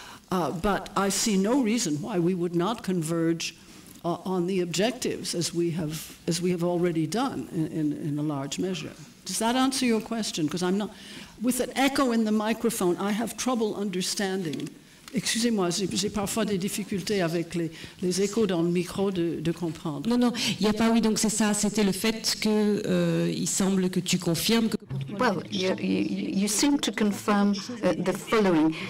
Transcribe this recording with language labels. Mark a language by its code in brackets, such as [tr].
[en] But I see no reason why we would not converge on the objectives as we have already done in a large measure. Does that answer your question? Because I'm not, with an echo in the microphone, I have trouble understanding. [fr] Excusez-moi, j'ai parfois des difficultés avec les échos dans le micro de comprendre. Non, non, il n'y a pas, oui, donc c'est ça, c'était le fait que il semble que tu confirmes que... [en] Well, you seem to confirm the following.